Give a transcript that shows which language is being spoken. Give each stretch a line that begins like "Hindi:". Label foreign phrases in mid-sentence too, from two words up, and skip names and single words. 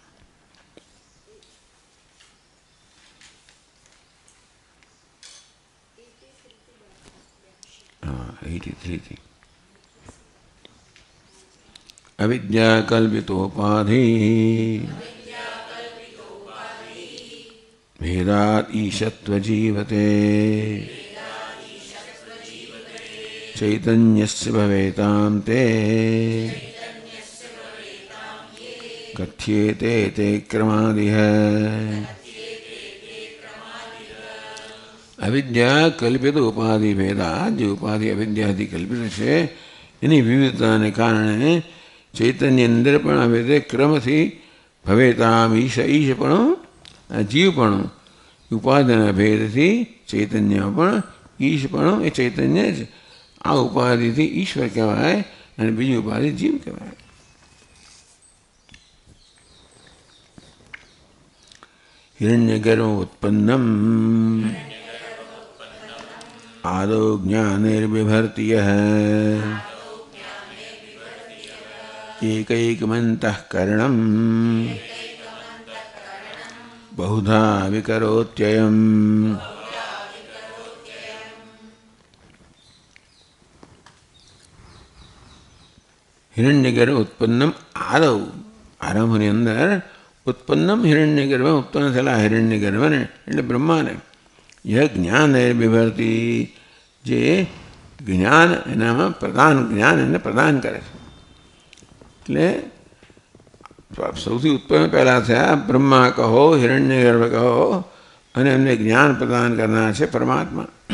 Sanskrit: હા 83 અવિદ્યા કલ્પિતોપાધિ ભેદાત ઈશત્વ જીવતે ચૈતન્યસ્ય ભવેતાં તે कथ्येते ते क्रमादिह अविद्या कल्पित उपाधि भेदा
Hindi: जो उपाधि अविद्यादि कल्पित है
Gujarati: એની વિવિધતાને કારણે ચૈતન્ય અંદર પણ આવે તે ક્રમથી ભવેતામ ઈશ ઈશપણું જીવપણું ઉપાધિના ભેદથી ચૈતન્ય પણ ઈશપણું એ ચૈતન્ય જ આ ઉપાધિથી ઈશ્વર કહેવાય અને બીજી ઉપાધિ જીવ કહેવાય.
Sanskrit: हिरण्यगर्भ उत्पन्नम आदौ ज्ञानेर्बिभर्ति यः एकैकमन्तःकरणं बहुधा विकरोत्ययम्. हिरण्यगर्भ उत्पन्नम आदौ
Gujarati: आरंभની અંદર
Sanskrit: उत्पन्नम हिरण्यगर्भ उत्पन्न
Gujarati: થયેલા હિરણ્યગર્ભને એટલે બ્રહ્માને यह જ્ઞાન એ વિભરતી જે જ્ઞાન એનામાં પ્રદાન જ્ઞાન એને પ્રદાન કરે છે એટલે સૌથી ઉત્પન્ન પહેલાં થયા બ્રહ્મા કહો હિરણ્યગર્ભ કહો અને એમને જ્ઞાન પ્રદાન કરનાર છે પરમાત્મા.